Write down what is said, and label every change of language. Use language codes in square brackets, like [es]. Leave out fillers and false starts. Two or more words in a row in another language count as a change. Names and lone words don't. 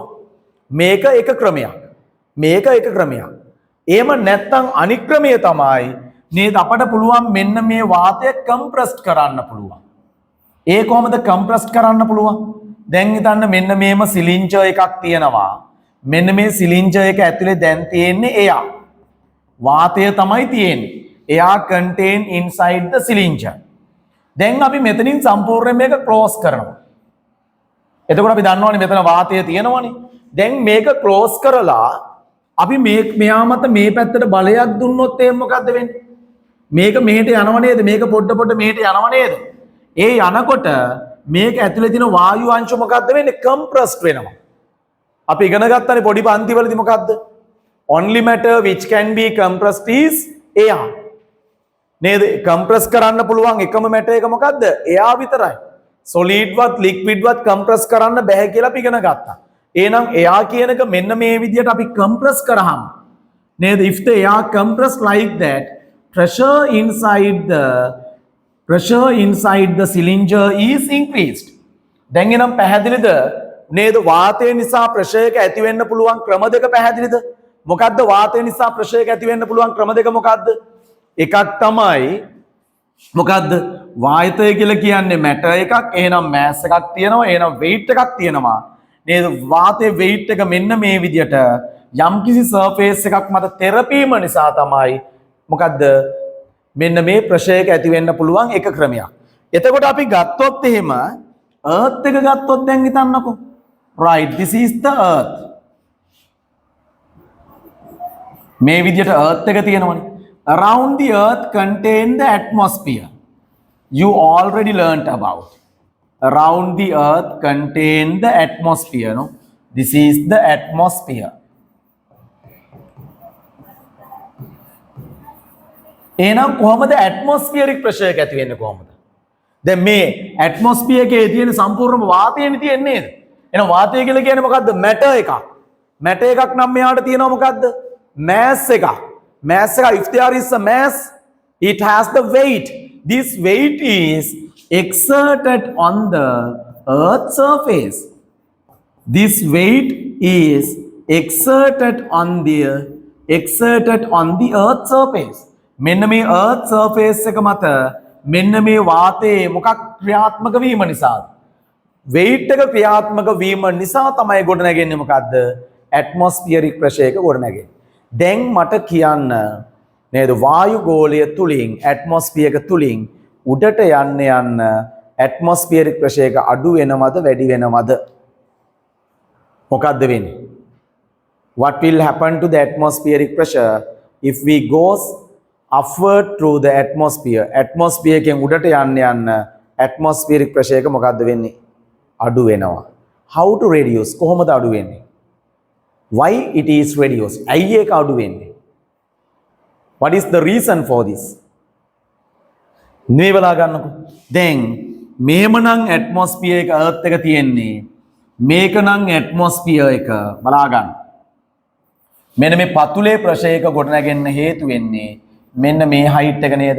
[si] මේක එක ක්‍රමයක්. එහෙම නැත්නම් අනික් ක්‍රමය තමයි නේද අපට පුළුවන් මෙන්න මේ වාතය compressed කරන්න පුළුවන්. ඒ කොහොමද compressed කරන්න පුළුවන්? දැන් හිතන්න මෙන්න මේම සිලින්ඩර් එකක් තියෙනවා. මෙන්න මේ සිලින්ඩර් එක ඇතුලේ දැන් තියෙන්නේ එයා. වාතය තමයි තියෙන්නේ. [en] එයා contain inside the cylinder. [si] දැන් අපි මෙතනින් සම්පූර්ණයෙන් මේක close කරනවා. එතකොට අපි දන්නවනේ මෙතන වාතය තියෙනවනේ. දැන් මේක close කරලා අපි මෙයා මත මේ පැත්තට බලයක් දුන්නොත් එහෙනම් මොකද්ද වෙන්නේ? මේක මෙහෙට යනව නේද? මේක පොඩ මෙහෙට යනව නේද? ඒ යනකොට මේක ඇතුලේ තියෙන වායු අංශ මොකද්ද වෙන්නේ? compressed වෙනවා. අපි ඉගෙන ගත්තනේ පොඩි පන්තිවලදී මොකද්ද? [en] Only matter which can be compressed is air. [si] නේද? compress කරන්න පුළුවන් එකම matter එක මොකද්ද? air විතරයි. solid වත් liquid වත් compress කරන්න බෑ කියලා අපි ඉගෙන ගත්තා. එහෙනම් air කියන එක මෙන්න මේ විදියට අපි compress කරාම නේද? [en] if the air compressed like that, pressure inside the cylinder is increased. [si] දැන් එනම් පැහැදිලිද? නේද? වාතය නිසා pressure එක ඇති වෙන්න පුළුවන් ක්‍රම දෙක පැහැදිලිද? මොකද්ද වාතය නිසා pressure එක ඇති වෙන්න පුළුවන් ක්‍රම දෙක මොකද්ද? එකක් තමයි මොකද්ද? වායතය කියලා කියන්නේ matter එකක්. එහෙනම් mass එකක් තියෙනවා. එහෙනම් weight එකක් තියෙනවා. නේද? වාතයේ weight එක මෙන්න මේ විදියට යම්කිසි surface එකක් මත තෙරපීම නිසා තමයි මොකද්ද? මෙන්න මේ pressure එක ඇති වෙන්න පුළුවන් එක ක්‍රමයක්. එතකොට අපි ගත්තොත් එහෙම earth එක ගත්තොත් දැන් හිතන්නකෝ. [en] Right, this is the earth. [si] මේ විදියට earth එක තියෙනවනේ. [en] Around the earth contain the atmosphere. You already learnt about. Around the earth contain the atmosphere, no? This is the atmosphere. [si] එහෙනම් කොහොමද [en] atmospheric pressure [si] එක ඇති වෙන්නේ කොහොමද? දැන් මේ ඇට්මොස්ෆියර් එකේ තියෙන සම්පූර්ණම වාතයනේ තියෙන්නේ නේද? එහෙනම් වාතය කියලා කියන්නේ මොකද්ද? මැටර් එකක්. මැටර් එකක් නම් මෙයාට තියෙනවා මොකද්ද? mass එකක්. mass එක, [en] if there is a mass, it has the weight. This weight is exerted on the earth's surface. This weight is exerted on the earth's surface. [si] මෙන්න මේ [en] earth surface [si] එක මත මෙන්න මේ වාතයේ මොකක් ක්‍රියාත්මක වීම නිසාද? weight එක ක්‍රියාත්මක වීම නිසා තමයි ගොඩ නැගෙන්නේ මොකද්ද? [en] atmospheric pressure [si] එක ගොඩ නැගෙන්නේ. දැන් මට කියන්න නේද වායු ගෝලය තුලින් atmosphere එක තුලින් උඩට යන්න [en] atmospheric pressure [si] එක අඩු වෙනවද වැඩි වෙනවද? මොකද්ද වෙන්නේ? [en] What will happen to the atmospheric pressure if we goes upward through the atmosphere? [si] atmosphere එකෙන් උඩට යන්න [en] atmospheric pressure [si] එක මොකද්ද වෙන්නේ? අඩු වෙනවා. [en] How to reduce? [si] කොහොමද අඩු වෙන්නේ? [en] Why it is reduced? [si] ඇයි ඒක අඩු වෙන්නේ? [en] What is the reason for this? [si] නිවලා ගන්නකො. දැන් මේමනම් atmosphere එක earth එක තියෙන්නේ. මේකනම් atmosphere එක බලා ගන්න. මෙන්න මේ පතුලේ ප්‍රශය එක ගොඩ නැගෙන්න හේතු වෙන්නේ මෙන්න මේ height එක නේද?